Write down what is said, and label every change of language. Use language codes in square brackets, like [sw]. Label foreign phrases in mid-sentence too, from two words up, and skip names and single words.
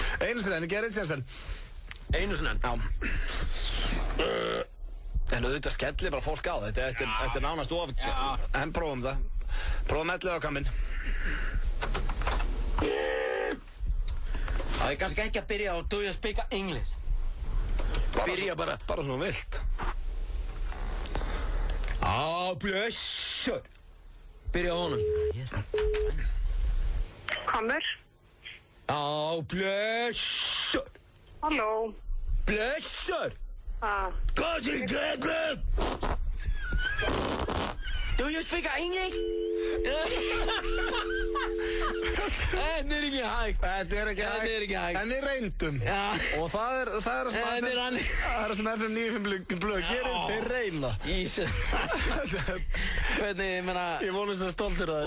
[is] Einu sinni, gerðið sér. Einu sinni. Já. En auðvitað skellir bara fólk á þetta er nánast of... En prófum það. Prófum Elliðakammin. Það er kannski ekki að byrja á [en] do you speak English. [is] Byrja bara svona vilt. Blessur. Byrja á honum. Kommer. Blessur. Halló. Blessur. Hvað er þetta? [en] Do you speak English? [is] Þetta er ekki hægt. Þetta er ekki hægt. En við reyndum. Og það er það sem FM 95 blöð gerir, þeir reyna. Jesus. Hvernig, ég meina... Ég vonast það stoltur að